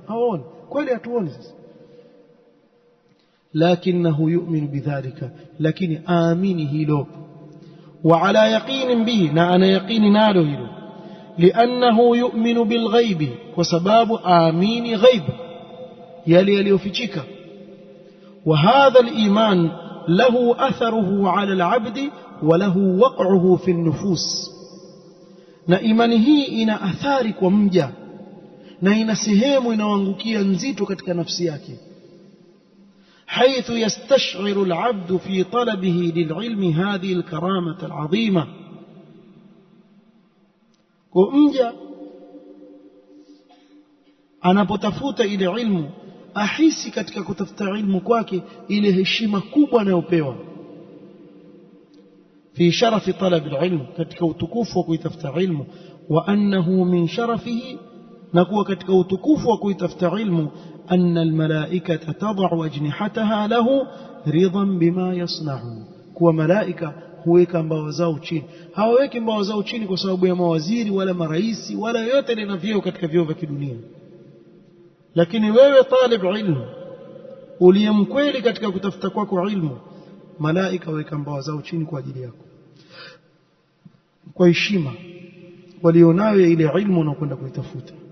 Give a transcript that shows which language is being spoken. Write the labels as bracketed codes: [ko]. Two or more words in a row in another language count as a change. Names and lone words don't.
[sw] Hawaoni kweli, hatuoni sasa. [ar] لكنه يؤمن بذلك, [sw] lakini aamini hilo. [ar] وعلى يقين به, [sw] na ana yaqini nalo hilo. [ar] لأنه يؤمن بالغيب, [sw] kwa sababu aamini ghaib, yale yaliyofichika. [ar] وهذا العلم له أثره على العبد وله وقعه في النفوس, [sw] na imani hii ina athari kwa mja na ina sehemu inaoangukia nzito katika nafsi yake. [ar] حيث يستشعر العبد في طلبه للعلم هذه الكرامة العظيمة. [sw] ومجا anapotafuta ile ilmu ahisi katika kutafuta ilmu kwake ile heshima kubwa anayopewa. [ar] في شرف طلب العلم, [sw] katika utukufu wa kuitafuta ilmu. [ar] وأنه من شرفه, [sw] na kuwa katika utukufu wa kuitafuta ilmu, [ar] أن الملائكة تضع أجنحتها له رضا بما يصنعون, [sw] kuwa malaika huweka mbawa zao chini. Hawaweki mbawa zao chini kwa sababu ya mawaziri wala maraisi wala yote lina vyeo katika vyeo vya kidunia. Lakini wewe talib ilmu uliyemkweli katika kutafuta kwako ilmu, malaika huweka mbawa zao chini kwa ajili yako, kwa heshima, walionayo ile ilmu na kwenda kuitafuta.